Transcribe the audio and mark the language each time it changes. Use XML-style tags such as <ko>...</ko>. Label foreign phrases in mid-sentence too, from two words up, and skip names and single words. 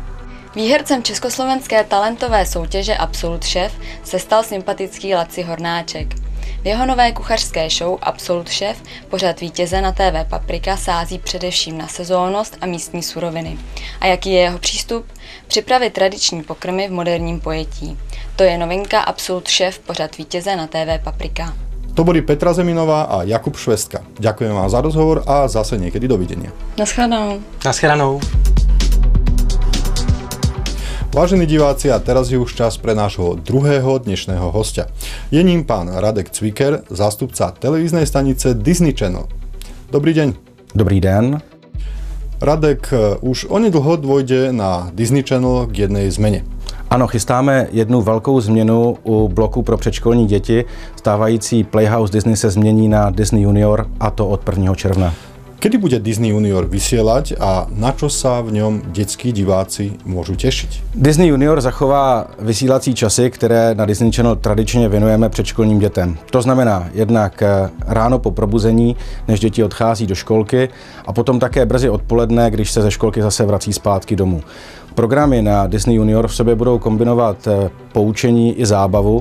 <cs>Výhercem československé talentové soutěže Absolut Chef se stal sympatický Laci Hornáček. V jeho nové kuchařské show Absolut Chef pořad vítěze na TV Paprika sází především na sezónnost a místní suroviny. A jaký je jeho přístup? Připravit tradiční pokrmy v moderním pojetí. To je novinka Absolut Chef pořad vítěze na TV Paprika.</cs> <sk>To boli Petra Zeminová a Jakub Švestka. Ďakujem vám za rozhovor a zase niekedy dovidenia.</sk> <cs>Naschledanou. Naschledanou.</cs> <sk>Vážení diváci, a teraz je už čas pre nášho druhého dnešného hostia. Je ním pán Radek Cviker, zástupca televíznej stanice Disney Channel. Dobrý deň.</sk> <cs>Dobrý den.</cs> <sk>Radek, už onedlho dôjde na Disney Channel k jednej zmene.</sk> <cs>Ano, chystáme jednu velkou změnu u bloku pro předškolní děti. Stávající Playhouse Disney se změní na Disney Junior, a to od 1. června.</cs> <sk>Kedy bude Disney Junior vysielať a na čo sa v ňom detskí diváci môžu tešiť?</sk> <cs>Disney Junior zachová vysílací časy, které na Disney Channel tradičně věnujeme předškolním dětem. To znamená jednak ráno po probuzení, než děti odchází do školky, a potom také brzy odpoledne, když se ze školky zase vrací zpátky domů. Programy na Disney Junior v sobě budou kombinovat poučení i zábavu.</cs>